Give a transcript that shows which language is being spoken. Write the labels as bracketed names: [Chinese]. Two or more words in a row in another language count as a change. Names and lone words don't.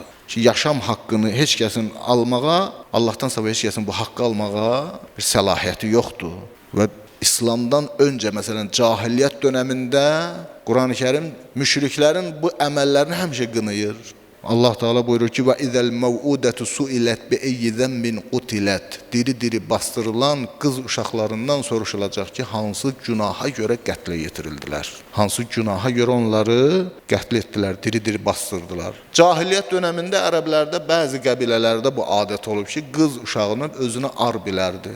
[Azerbaijani] Ki, yaşam haqqını heç kəsin almağa, Allahdan savayı heç kəsin bu haqqı almağa bir səlahiyyəti yoxdur. Və İslamdan öncə, məsələn, cahiliyyət dönəmində Quran-ı Kərim müşriklərin bu əməllərini həmişə qınayır. Allah Teala buyurur ki, [Arabic] وَإِذَا الْمَوْءُودَةُ سُئِلَتْ بِأَيِّ ذَنْبٍ قُتِلَتْ [Azerbaijani] Diri-diri bastırılan qız uşaqlarından soruşulacaq ki, hansı günaha görə qətlə yetirildilər? Hansı günaha görə onları qətl etdilər, diri-diri bastırdılar? Cahiliyyət dönəmində ərəblərdə bəzi qəbilələrdə bu adət olub ki, qız uşağını özünə ar bilərdi.